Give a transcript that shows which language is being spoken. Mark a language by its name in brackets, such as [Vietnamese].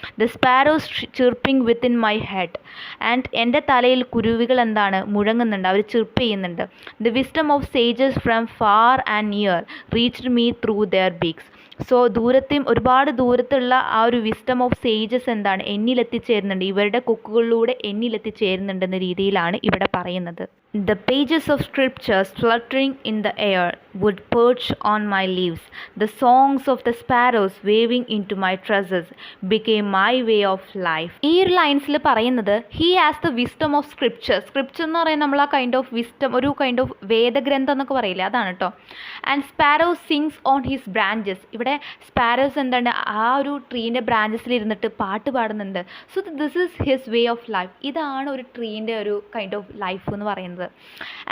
[English] The sparrows chirping within my head. [Malayalam] And എൻ്റെ തലയിൽ കുരുവികൾ എന്താണ് മുഴങ്ങുന്നുണ്ട്, അവർ ചിർപ്പ് ചെയ്യുന്നുണ്ട്. [English] The wisdom of sages from far and near reached me through their beaks. [Malayalam] So ഒരുപാട് ദൂരത്തുള്ള ആ ഒരു വിസ്ഡം ഓഫ് സേജസ് എന്താണ് എന്നിലെത്തിച്ചേരുന്നുണ്ട്, ഇവരുടെ കൊക്കുകളിലൂടെ എന്നിലെത്തിച്ചേരുന്നുണ്ടെന്ന രീതിയിലാണ് ഇവിടെ പറയുന്നത്. [English] The pages of scriptures fluttering in the air would perch on my leaves. The songs of the sparrows waving into my tresses became my way of life. [Malayalam] ഈ ഒരു ലൈൻസിൽ പറയുന്നത് [English] he has the wisdom of scripture. [Malayalam] Scripture എന്ന് പറയുന്നത് നമ്മൾ ആ kind of wisdom, ഒരു kind of വേദഗ്രന്ഥം എന്നൊക്കെ പറയില്ലേ, അതാണ് കേട്ടോ. [English] And sparrows sings on his branches. [Malayalam] ഇവിടെ സ്പാരോസ് എന്താണ് ആ ഒരു ട്രീൻ്റെ ബ്രാഞ്ചസിൽ ഇരുന്നിട്ട് പാട്ട് പാടുന്നുണ്ട്. [English] So this is his way of life. [Malayalam] ഇതാണ് ഒരു ട്രീൻ്റെ ഒരു കൈൻഡ് ഓഫ് ലൈഫ് എന്ന് പറയുന്നത്. പറയുന്നത്.